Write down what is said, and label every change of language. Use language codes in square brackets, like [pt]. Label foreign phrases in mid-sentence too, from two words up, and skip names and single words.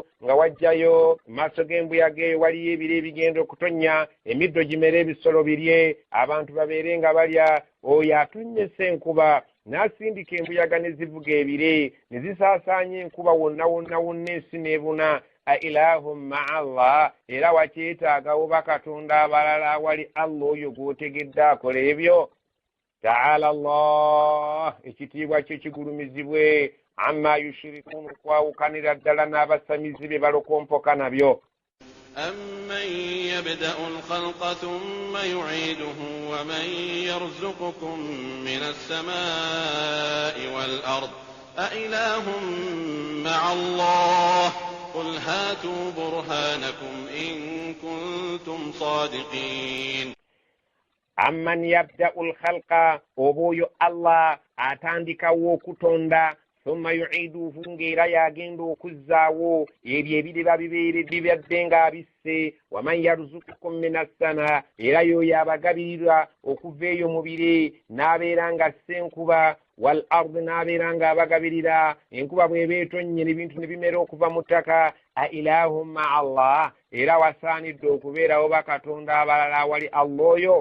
[lg] nga wajjayo mu maaso g'embuyaga eyo waliyo ebire ebigenda okutonnya emiddo gimere ebisolo birye abantu babeere nga balya oyo atonnyesa enkuba n'asindika embuyaga ne zivuga ebire ne zisaasaanya enkuba wonna ensi n'ebuna [ar] أإله مع الله [lg] era wakyetaagawo bakatonda abalala awali Allah oyo gw'otegedde akola ebyo. [ar] تعالى الله [lg] ekitiibwa kye kigulumizibwe [ar] عما يشركون [lg] okwawukanira ddala n'abasamizi be balokompoka nabyo. [ar] أَمَّن يَبْدَأُ الْخَلْقَ ثُمَّ يُعِيدُهُ وَمَن يَرْزُقُكُم مِّنَ السَّمَاءِ وَالْأَرْضِ أَإِلَٰهٌ مَّعَ اللَّهِ قُلْ هَاتُوا بُرْهَانَكُمْ إِن كُنتُمْ صَادِقِينَ. أَمَّن يَبْدَأُ الْخَلْقَ [lg] obuyo Allah atandikawo okutonda [ar] ثم يعيده [lg] ng'era yagenda okuzzaawo ebyo ebiriba bibadde ng'abisse [ar] ومن يرزقكم من السماء [lg] era yoyo abagabirira okuva eyo mu bire n'abeera nga ssenkuba [ar] والأرض [lg] n'abeera ng'abagabirira enkuba bw'eba etonnye n'ebintu ne bimera okuva mu ttaka [ar] أإله مع الله [lg] era wasaanidde okubeerawo bakatonda abalala awali Allah oyo.